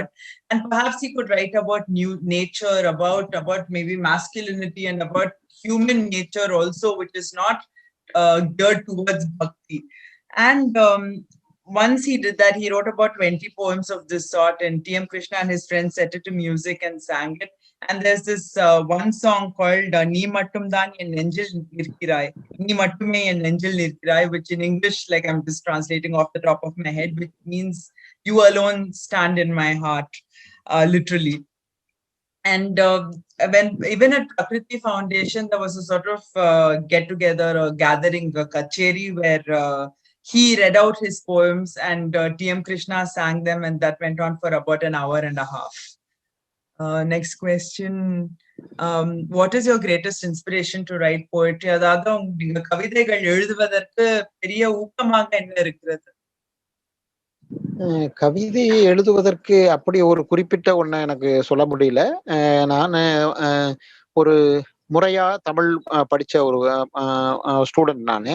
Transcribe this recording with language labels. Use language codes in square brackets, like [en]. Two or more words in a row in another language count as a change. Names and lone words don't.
[en] And perhaps he could write about nature, about maybe masculinity and about human nature also, which is not geared towards bhakti. And once he did that, he wrote about 20 poems of this sort, and T.M. Krishna and his friends set it to music and sang it. And there's this one song called Ni Mattumdan En Nenjil Nirkirai, Ni Mattume En Nenjil Nirkirai, which in English, like I'm just translating off the top of my head, which means you alone stand in my heart, literally. And when even at Prakriti Foundation, there was a sort of get-together, a gathering, a kacheri, where he read out his poems and T.M. Krishna sang them, and that went on for about an hour and a half. Next question. What is your greatest inspiration to write poetry? [ta] அதாவது நீங்க கவிதைகள் எழுதுவதற்கு பெரிய ஊக்கமாக என்ன இருக்கிறது? கவிதை எழுதுவதற்கு அப்படி ஒரு குறிப்பிட்ட ஒண்ணு எனக்கு சொல்ல முடியல. நான் ஒரு முறையா தமிழ் படிச்ச ஒரு ஸ்டூடெண்ட் நானு.